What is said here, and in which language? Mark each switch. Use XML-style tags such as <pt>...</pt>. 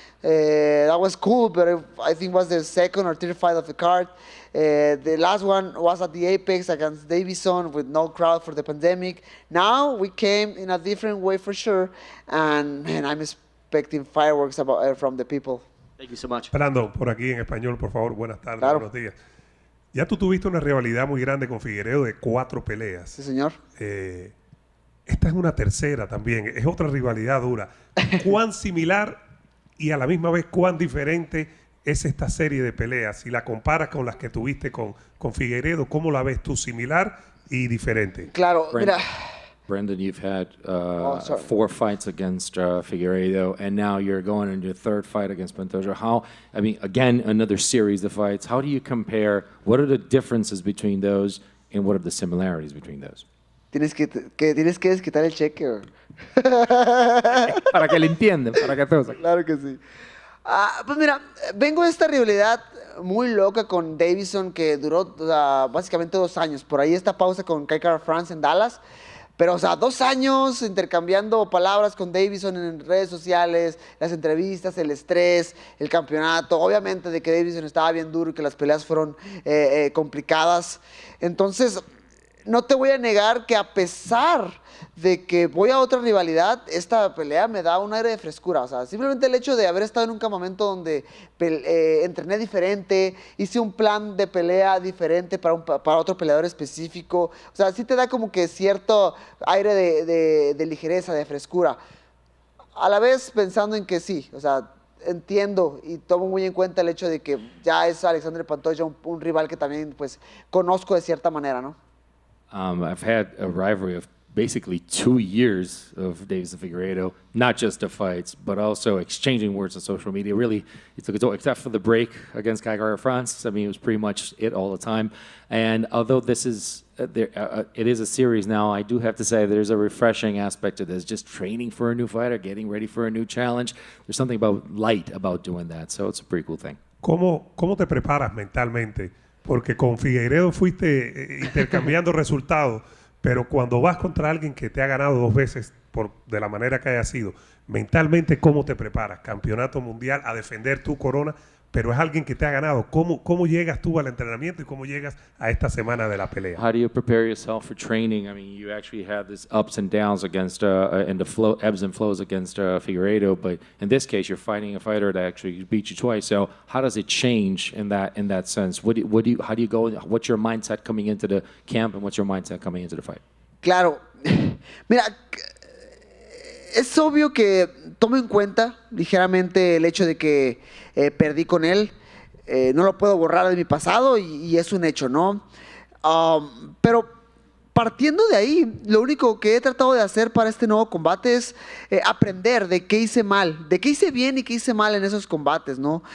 <en>That was cool, but I think it was the second or third fight of the card. The last one was at the Apex against Davison with no crowd for the pandemic. Now we came in a different way for sure, and man, I'm expecting fireworks from the people. Thank you so much.</en> <es>Brando, por aquí en español, por favor, buenas tardes, Claro. buenos días. Ya tú tuviste una rivalidad muy grande con Figueiredo de 4 peleas. Sí, señor. Esta es una tercera también, es otra rivalidad dura. ¿Cuán similar y a la misma vez cuán diferente es esta serie de peleas? Si la comparas con las que tuviste con Figueiredo, ¿cómo la ves tú? ¿Similar y diferente? Claro, mira.</es> <en>Brandon, you've had 4 fights against Figueiredo, and now you're going into your third fight against Pantoja. Again, another series of fights. How do you compare? What are the differences between those, and what are the similarities between those?</en> <es>Tienes que desquitar el cheque. ¿O? Para que le entiendan, para que todos. Claro que sí. Pues mira, vengo de esta rivalidad muy loca con Davison que duró básicamente 2 años. Por ahí esta pausa con Kai Kara France en Dallas. Pero, 2 años intercambiando palabras con Davison en redes sociales, las entrevistas, el estrés, el campeonato. Obviamente de que Davison estaba bien duro y que las peleas fueron complicadas. Entonces, no te voy a negar que a pesar de que voy a otra rivalidad, esta pelea me da un aire de frescura. Simplemente el hecho de haber estado en un campamento donde entrené diferente, hice un plan de pelea diferente para otro peleador específico. Sí te da como que cierto aire de ligereza, de frescura. A la vez pensando en que sí, entiendo y tomo muy en cuenta el hecho de que ya es Alexandre Pantoja un rival que también pues conozco de cierta manera, ¿no?</es> <en>I've had a rivalry of basically 2 years of Davis and Figueiredo, not just the fights, but also exchanging words on social media. Really, it took its toll, except for the break against Kai Kara France. It was pretty much it all the time. And although this is it is a series now, I do have to say there's a refreshing aspect to this. Just training for a new fighter, getting ready for a new challenge. There's something light about doing that, so it's a pretty cool thing.</en> <es>¿Cómo te preparas mentalmente? Porque con Figueiredo fuiste intercambiando resultados, pero cuando vas contra alguien que te ha ganado 2 veces de la manera que haya sido, mentalmente, ¿cómo te preparas? Campeonato mundial, a defender tu corona, pero es alguien que te ha ganado. ¿Cómo llegas tú al entrenamiento y cómo llegas a esta semana de la pelea?</es> <en>How do you prepare yourself for training? You actually have this ups and downs against and the ebbs and flows against Figueiredo, but in this case, you're fighting a fighter that actually beat you twice. So how does it change in that sense? How do you go? What's your mindset coming into the camp, and what's your mindset coming into the fight?</en> <es>Claro. Mira, es obvio que tomo en cuenta ligeramente el hecho de que perdí con él. No lo puedo borrar de mi pasado y es un hecho, ¿no? Pero partiendo de ahí, lo único que he tratado de hacer para este nuevo combate es aprender de qué hice mal, de qué hice bien y qué hice mal en esos combates, ¿no?</es>